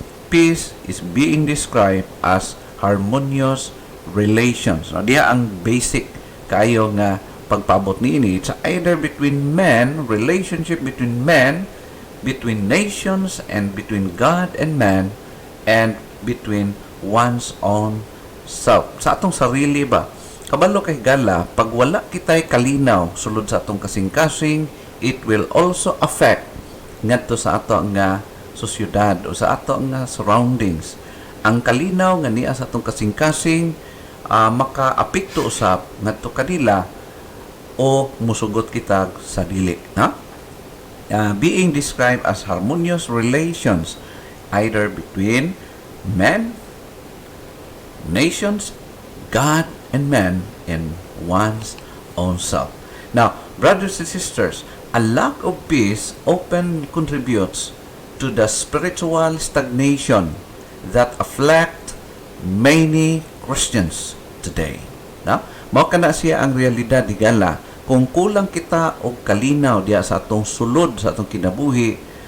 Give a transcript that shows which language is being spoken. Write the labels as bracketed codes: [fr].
[en] Peace is being described as harmonious relations. [ceb] No, diya ang basic kayo nga pagpabot niini. [en] It's either between men, relationship between men, between nations, and between God and man, and between one's own self. [ceb] Sa atong sarili ba? Kabalo kay gala, pag wala kitay kalinaw sulod sa atong kasing-kasing, [en] it will also affect [ceb] ngadto sa ato nga sosyudad o sa ato nga surroundings. Ang kalinaw nga niya sa atong kasing-kasing maka-apekto usab ngadto kanila o musugot kita sa dili, ha? [en] Being described as harmonious relations either between men, nations, God and man, and one's own self. Now, brothers and sisters, a lack of peace often contributes to the spiritual stagnation that afflict many Christians today. [ceb] No? Mao kana siya ang realidad di gala. Kung kulang kita og kalinaw diya sa atong sulod sa atong kinabuhi,